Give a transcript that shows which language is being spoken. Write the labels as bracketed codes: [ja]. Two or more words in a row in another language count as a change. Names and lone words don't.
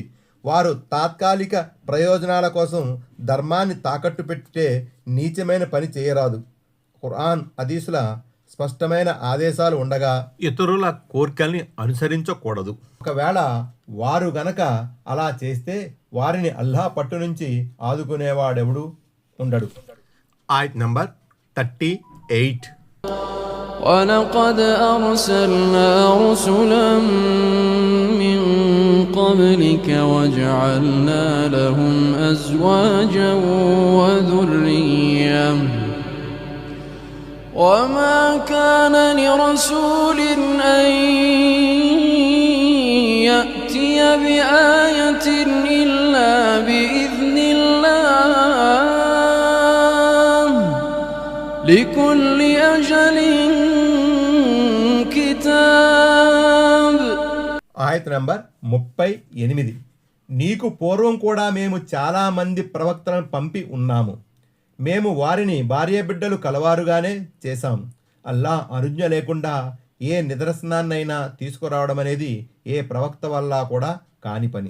[te] వారు తాత్కాలిక ప్రయోజనాల కోసం ధర్మాన్ని తాకట్టు పెట్టే నీచమైన పని చేయరాదు. ఖురాన్ హదీసుల స్పష్టమైన ఆదేశాలు ఉండగా ఇతరుల కోరికల్ని అనుసరించకూడదు. ఒకవేళ వారు గనక అలా చేస్తే వారిని అల్లాహ్ పట్టు నుంచి ఆదుకునేవాడెవడు ఉండడు. ఆయత్ నంబర్ 38. [ar] ولقد أرسلنا رسلا من قبلك وجعلنا لهم أزواجا وذرية وما كان لرسول أن يأتي بآية إلا بإذن الله لكل أجل كتاب. [te] ఆయత్ నంబర్ 38. నీకు పూర్వం కూడా మేము చాలా మంది ప్రవక్తలను పంపి ఉన్నాము. మేము వారిని భార్యాబిడ్డలు కలవారుగానే చేశాం. అల్లాహ్ అనుజ్ఞ లేకుండా ఏ నిదర్శనాన్నైనా తీసుకురావడం అనేది ఏ ప్రవక్త వల్ల కూడా కాని పని.